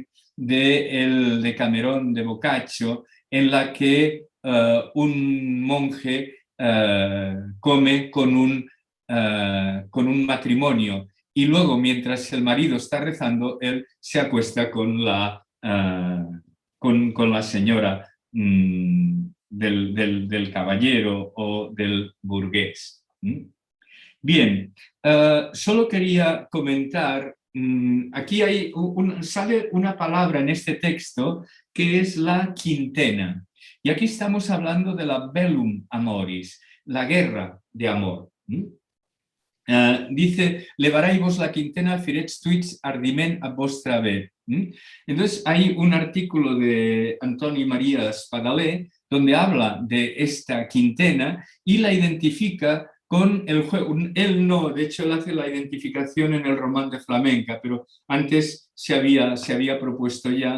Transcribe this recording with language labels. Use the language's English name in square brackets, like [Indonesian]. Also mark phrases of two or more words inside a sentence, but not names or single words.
[Spanish] del Decamerón de Boccaccio, en la que un monje come con un matrimonio, y luego, mientras el marido está rezando, él se acuesta con la señora del caballero o del burgués. Bien, solo quería comentar, aquí sale una palabra en este texto que es la quintena, y aquí estamos hablando de la [Latin] bellum amoris, [Spanish] la guerra de amor. Dice, [Occitan] levarai vos la quintena firets tuits ardiment a vostra ver. [Spanish] Entonces hay un artículo de Antoni María Espadaler donde habla de esta quintena y la identifica con el juego. Él no, de hecho él hace la identificación en el Román de Flamenca, pero antes se había propuesto ya.